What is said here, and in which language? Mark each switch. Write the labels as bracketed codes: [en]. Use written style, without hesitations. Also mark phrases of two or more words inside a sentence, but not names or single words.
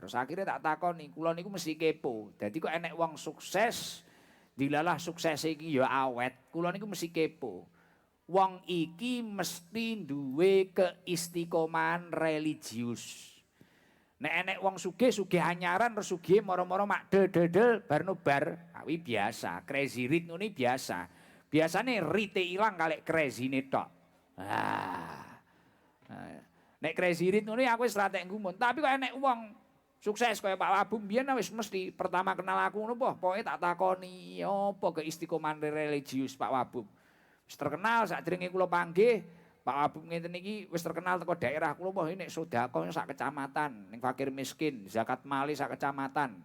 [jv] Terus akhirnya tak takoni, kula niku mesti kepo. Dadi kok enek wong sukses, dilalah sukses iki ya awet. Kula niku mesti kepo. Wong iki mesti duwe keistiqomahan religius. Nek enek wong sugih anyaran terus sugih moro-moro mak del bar nobar, kuwi biasa. [en] Crazy rich [jv] ngene biasa. Biasane rite ilang kalek crazy-ne tok. Nek [en] crazy rich [jv] ngono aku wis ratek ngumun, tapi kok enek wong sukses kaya Pak Wabub biyen wis mesti pertama kenal aku ngono pokoke tak takoni apa keistiqomahan religius Pak Wabub. Wis terkenal sakderenge kula panggih, Pak Wabub ngenten iki wis terkenal teko daerah kula apa nek sedekah sak kecamatan, ning fakir miskin, zakat mali sak kecamatan.